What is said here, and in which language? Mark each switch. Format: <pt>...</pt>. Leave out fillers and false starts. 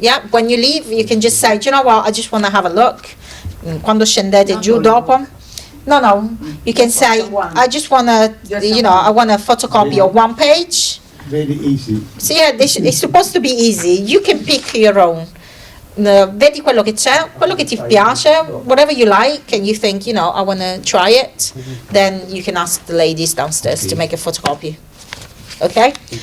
<en>When you leave, you can just say, do you know what, I just want to have a look.</en> <it>Quando scendete giù dopo.</it> <en>No, you can say, I just want to, I want a photocopy of one page. Very easy. So yeah, it's supposed to be easy. You can pick your own.</en> <it>Vedi quello che c'è, quello che ti piace,</it> <en>whatever you like, and you think, I want to try it, then you can ask the ladies downstairs to make a photocopy. Okay?</en>